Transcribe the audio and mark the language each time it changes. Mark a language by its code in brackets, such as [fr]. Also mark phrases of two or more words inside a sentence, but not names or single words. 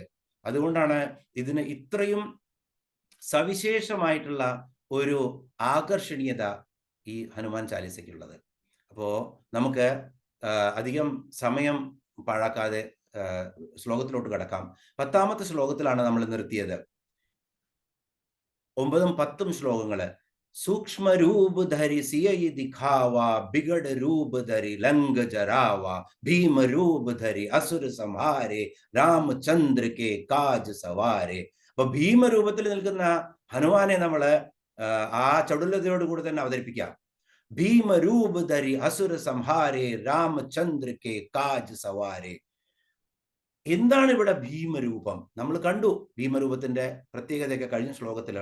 [ml] അതുകൊണ്ടാണ് ഇതിന് ഇത്രയും സവിശേഷമായിട്ടുള്ള ഒരു ആകർഷണീയത ഈ ഹനുമാൻ ചാലീസയ്ക്കുള്ളത്. അപ്പോൾ നമുക്ക് അധികം സമയം പാഴാക്കാതെ ശ്ലോകത്തിലോട്ട് കടക്കാം. 10ാമത്തെ ശ്ലോകത്തിലാണ് നമ്മൾ നിർത്തിയത്. 9ഉം 10ഉം ശ്ലോകങ്ങള് [awa] सूक्ष्म रूप धरि सियहि दिखावा, बिगड़ रूप धरि लंग जरावा, भीम रूप धरि असुर संहारे, रामचंद्र के काज सवारे. [ml] അപ്പൊ ഭീമരൂപത്തിൽ നിൽക്കുന്ന ഹനുമാനെ നമ്മൾ ആ ചടുലതയോടുകൂടി തന്നെ അവതരിപ്പിക്കാം. [awa] भीमरूप धरि असुर संहारे, रामचंद्र के काज सवारे. [ml] എന്താണ് ഇവിടെ ഭീമരൂപം? നമ്മൾ കണ്ടു ഭീമരൂപത്തിന്റെ പ്രത്യേകതയൊക്കെ കഴിഞ്ഞ ശ്ലോകത്തില്.